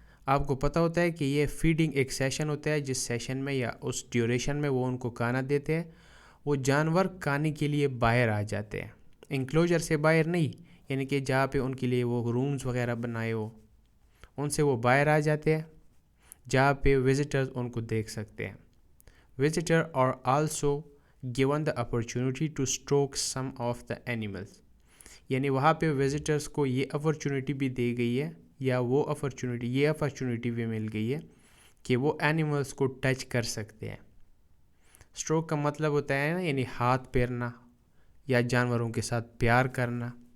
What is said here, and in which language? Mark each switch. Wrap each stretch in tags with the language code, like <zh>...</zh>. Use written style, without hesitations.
<ur>آپ کو پتہ ہوتا ہے کہ یہ فیڈنگ ایک سیشن ہوتا ہے جس سیشن میں یا اس ڈیوریشن میں وہ ان کو کھانا دیتے ہیں. وہ جانور کھانے کے لیے باہر آ جاتے ہیں, انکلوجر سے باہر نہیں, یعنی کہ جہاں پہ ان کے لیے وہ رومز وغیرہ بنائے ہو ان سے وہ باہر آ جاتے ہیں جہاں پہ وزٹرز ان کو دیکھ سکتے ہیں.</ur> <en>Visitor are also given the opportunity to stroke some of the animals.</en> <ur>یعنی وہاں پہ وزٹرز کو یہ اپرچونیٹی بھی دی گئی ہے یا یہ اپرچونیٹی بھی مل گئی ہے کہ وہ اینیملز کو ٹچ کر سکتے ہیں. اسٹروک کا مطلب ہوتا ہے نا, یعنی ہاتھ پھیرنا یا جانوروں کے ساتھ پیار کرنا.</ur>